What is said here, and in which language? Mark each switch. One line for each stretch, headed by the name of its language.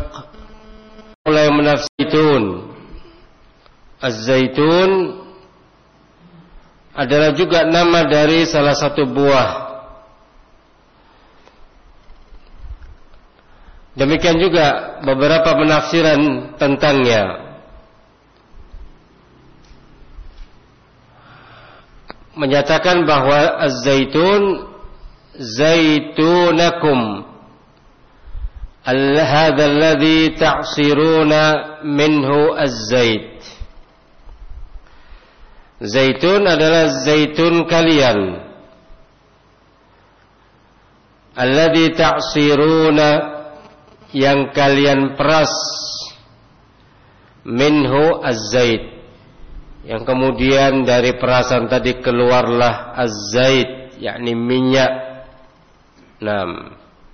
Indonesian: Ada pula yang menafsirkan Az-Zaitun adalah juga nama dari salah satu buah. Demikian juga beberapa penafsiran tentangnya. Menyatakan bahwa Az-Zaitun Zaitunakum
Arabic: هذا الذي تعصرون منه الزيت.
Indonesian: Zaitun adalah zaitun kalian.
Arabic: الذي تعصرون,
Indonesian: yang kalian peras.
Arabic: منه الزيت,
Indonesian: yang kemudian dari perasan tadi keluarlah الزيت yakni minyak. 6.